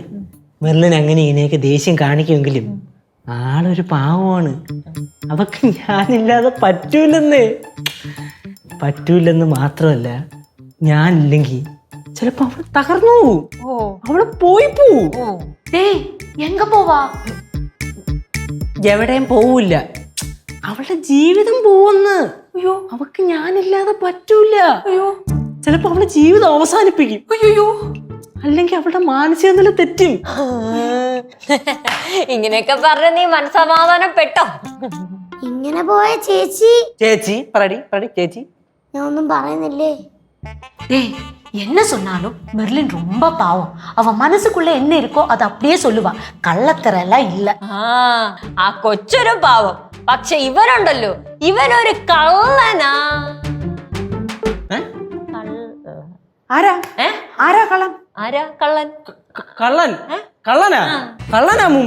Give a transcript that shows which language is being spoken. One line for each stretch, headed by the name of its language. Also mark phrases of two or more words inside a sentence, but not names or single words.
Malayalam: മെർലിൻ അങ്ങനെ ഇങ്ങനെയൊക്കെ ദേഷ്യം കാണിക്കുമെങ്കിലും ആളൊരു പാവമാണ്. അവക്ക് ഞാനില്ലാതെ പറ്റൂലെന്ന് മാത്രമല്ല, ഞാനില്ലെങ്കിൽ ചിലപ്പോ അവള് തകർന്നു പോവും. അവള് പോയി പോവും.
Tamil: டேய் எங்க போவா?
Malayalam: എവിടെയും പോവില്ല, അവളുടെ ജീവിതം പോവെന്ന്. അയ്യോ, അവക്ക് ഞാനില്ലാതെ പറ്റൂല. അയ്യോ, ചിലപ്പോ അവളുടെ ജീവിതം അവസാനിപ്പിക്കും. അയ്യോ, അല്ലെങ്കിൽ അവളുടെ മാനസിക നില തെറ്റും. ഇങ്ങനെയൊക്കെ പറഞ്ഞ നീ മനസ്സമാധാനപ്പെട്ടോ? ഇങ്ങനെ പോയ ചേച്ചി പറടി ചേച്ചി. ഞാൻ ഒന്നും പറയുന്നില്ലേ.
Tamil: டேய் என்ன சொன்னாலும் மெர்லின் ரொம்ப பாவம். அவ மனசுக்குள்ள என்ன இருக்கோ அது அப்படியே சொல்லுவா.
Malayalam: കള്ളത്തരല്ല ഇല്ല. ആ കൊച്ചൊരു പാവം, പക്ഷെ ഇവനുണ്ടല്ലോ, ഇവനൊരു കള്ളനാ. ആരാ കള്ളൻ? ആരാ കള്ളൻ? കള്ളനാ അമ്മൂമ്മ.